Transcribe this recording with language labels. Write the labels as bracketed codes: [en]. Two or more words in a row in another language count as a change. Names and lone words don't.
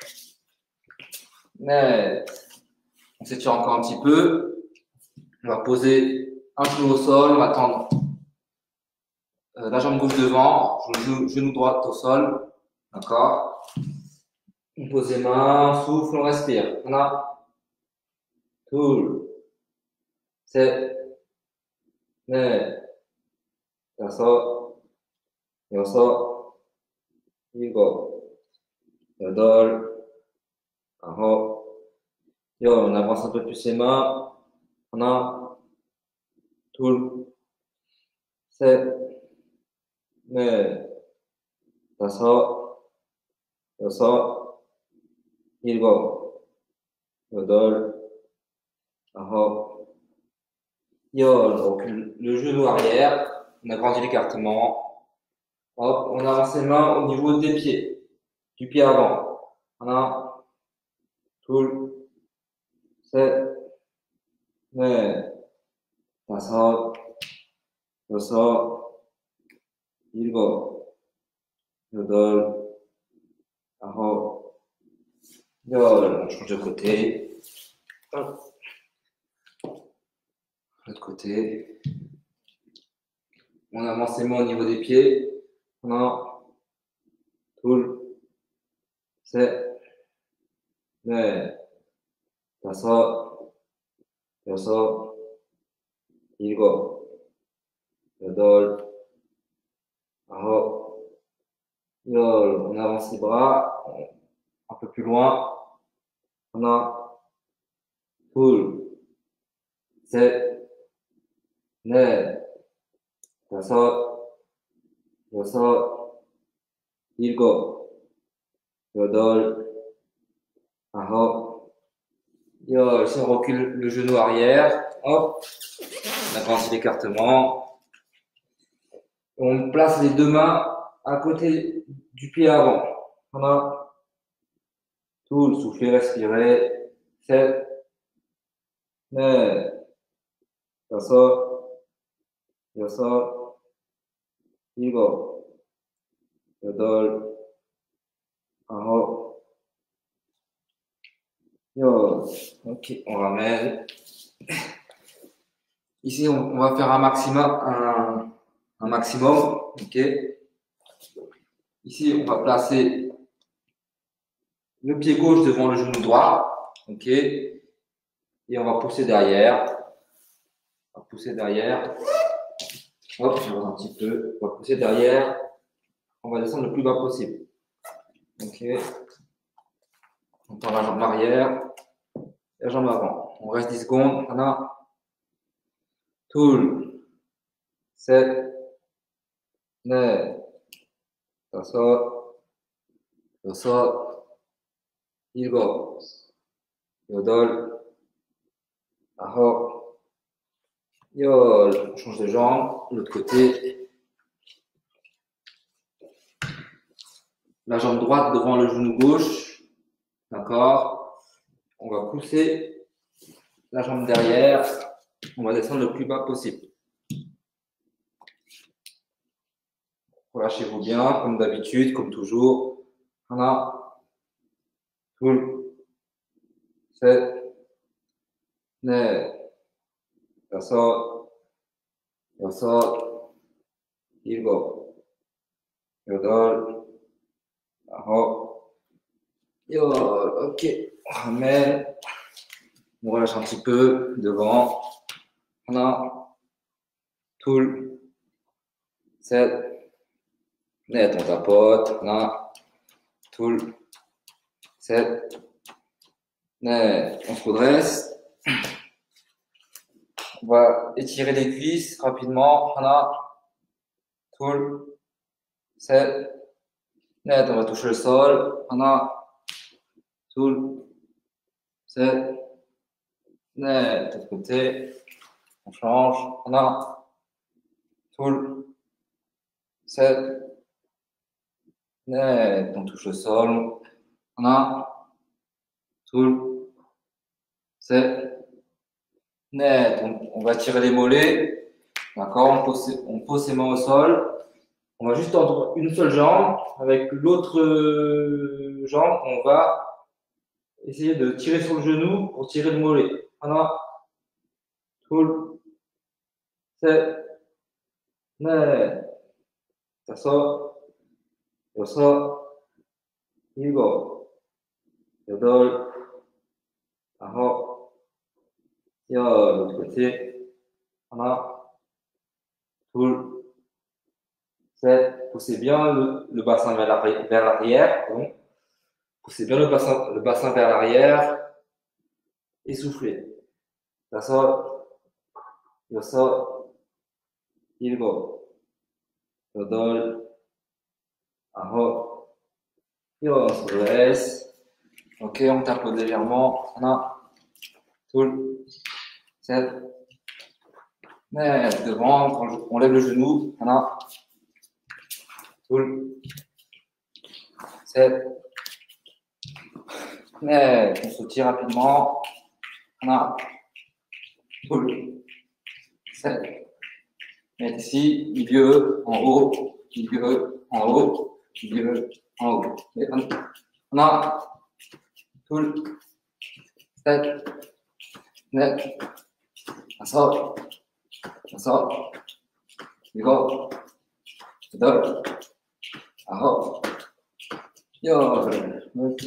[fr] Net. On s'étire encore un petit peu. On va poser un genou au sol. On va tendre la jambe gauche devant, genou droit au sol. D'accord? On pose les mains, on souffle, on respire. [ko] 하나, 둘, 셋, 넷, 다섯, 여섯, 일곱, 여덟, 아홉, 열. [fr] On avance un peu plus les mains. [ko] 하나, 둘, 셋, 넷, 다섯, 여섯, 일곱, 여덟, 아홉, 열. [fr] On recule le genou arrière. On agrandit l'écartement. Hop, on avance les mains au niveau des pieds. Du pied avant. [ko] 하나, 둘, 셋, 넷, 다섯, 여섯, 일곱, 여덟, 아홉, 열. [fr] On change de côté. Hop. L'autre côté. On avance les mains au niveau des pieds. [ko] 하나, 둘, 셋, 넷, 다섯, 여섯, 일곱, 여덟, 아홉, 열. [fr] On avance les bras un peu plus loin. [ko] 하나, 둘, 셋, 넷, 다섯, 여섯, 일곱, 여덟, 아홉, 열. [fr] Si on recule le genou arrière, hop, on agrandit l'écartement. On place les deux mains à côté du pied avant. [ko] 하나, 둘, [fr] soufflez, respirez. [ko] 셋, 넷, 다섯, 여섯, 일곱, 여덟, 아홉, 열. [fr] Ok, on ramène. Ici, on va faire un maximum. Ok. Ici, on va placer le pied gauche devant le genou droit. Ok. Et on va pousser derrière. On va pousser derrière. Hop, je regarde un petit peu. On va pousser derrière. On va descendre le plus bas possible. Ok. On tend la jambe arrière. La jambe avant. On reste 10 secondes. [ko] 하나, 둘, 셋, 넷, 다섯, 여섯, 일곱, 여덟, 아홉, 열. [fr] On change de jambe. De l'autre côté. La jambe droite devant le genou gauche. D'accord. On va pousser la jambe derrière. On va descendre le plus bas possible. Relâchez-vous bien, comme d'habitude, comme toujours. [ko] 하나, 둘, 셋, 넷, 다섯, 여섯, 일곱, 여덟, 아홉, 열. [fr] Ok, on ramène. On relâche un petit peu devant. [ko] 하나, 둘, 셋, 넷. [fr] On tapote. [ko] 하나, 둘, 셋, 넷. [fr] On se redresse. On va étirer les cuisses rapidement. [ko] 하나, 둘, 셋, 넷. [fr] On va toucher le sol. [ko] 하나, 둘, 셋, 넷. [fr] De l'autre côté. On change. [ko] 하나, 둘, 셋, 넷. [fr] On touche le sol. [ko] 하나, 둘, 셋, 넷. [fr] On va tirer les mollets. D'accord. On pose ses mains au sol. On va juste tendre une seule jambe. Avec l'autre jambe, on va essayer de tirer sur le genou pour tirer le mollet. [ko] 하나, 둘, 셋, 넷, 다섯, 여섯, 일곱, 여덟, 아홉, 열. [fr] l'autre côté. [ko] 하나, 둘, set. [fr] Poussez bien le bassin vers l'arrière. Pardon. Poussez bien le bassin vers l'arrière. Et soufflez. [ko] 다섯, 여섯, 일곱, 여덟, 아홉, 열. [fr] On se laisse. Ok, on tape légèrement. [ko] 하나, 둘, 셋, 넷. [fr] Devant, on lève le genou. [ko] 하나, 둘, 셋, 넷. [fr] On sautille rapidement. [ko] 하나, 둘, 셋, 넷. [fr] Ici, milieu, en haut, milieu, en haut, milieu, en haut. [ko] Et 하나, 둘, 셋, 넷, 다섯, 여섯, 일곱, 여덟, 아홉, 열. [fr] Ok.